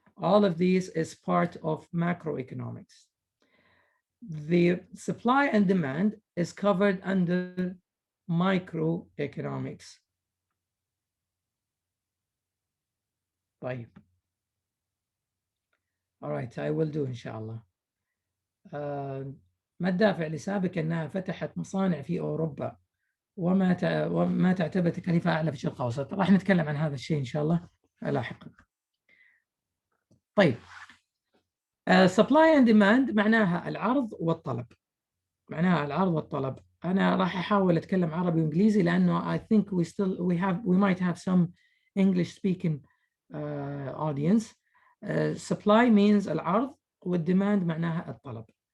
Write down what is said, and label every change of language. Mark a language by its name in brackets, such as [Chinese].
[English] All of these is part of macroeconomics. The supply and demand is covered under microeconomics. [Arabic] طيب. [English] All right, I will do [Arabic] إن شاء الله. ما الدافع لسابق أنها فتحت مصانع في أوروبا وما تعتبر تكاليفها أعلى في الشرق الأوسط؟ راح نتكلم عن هذا الشيء إن شاء الله لاحقا. طيب. [English] supply and demand [Arabic] معناها العرض والطلب. معناها العرض والطلب. أنا راح أحاول أتكلم عربي وإنجليزي لأنه [English] I think we might have some English speaking audience. Supply means [Arabic] العرض والdemand معناها الطلب.